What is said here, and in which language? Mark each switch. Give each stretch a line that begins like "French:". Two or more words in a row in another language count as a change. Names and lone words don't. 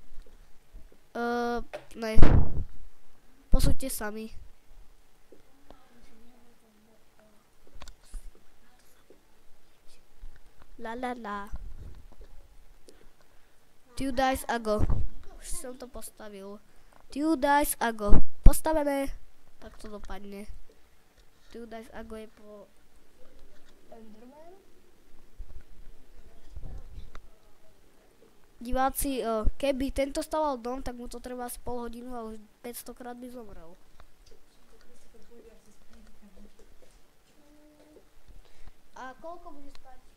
Slovak: Ne. Posúďte sami. La la la.
English: 2 days ago.
Slovak: Už som to postavil.
English: 2 days ago.
Slovak: Postavené. Tak to dopadne.
English: 2 days ago
Slovak: je po
English: Enderman.
Slovak: Diváci, keby tento staval dom, tak mu to trvá z pol hodinu a už 500 krát by zomrel. A koľko bude stať?